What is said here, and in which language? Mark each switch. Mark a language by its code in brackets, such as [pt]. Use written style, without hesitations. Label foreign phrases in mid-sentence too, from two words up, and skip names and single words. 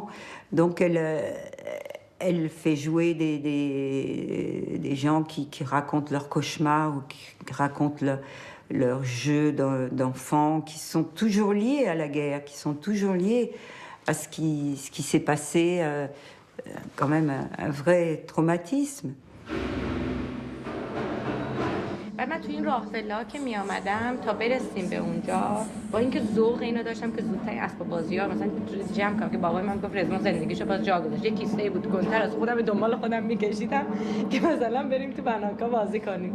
[fr] Donc elle fait jouer des gens qui racontent leurs cauchemars ou qui racontent leurs jeux d'enfants, qui sont toujours liés à la guerre, qui sont toujours liés à ce qui s'est passé, quand même un vrai traumatisme. [fa] بعد من تو این راه‌فلا که می آمدم تا برسیم به اونجا با اینکه ذوق اینو داشتم که زودتر اسباب بازی‌ها مثلا جمع کنم که بابای من گفت رضوان زندگیشو باز جا گذاشت یه کیسه بود گنتر از خودم به دنبال خودم می‌کشیدم که مثلا بریم تو بناکا بازی کنیم.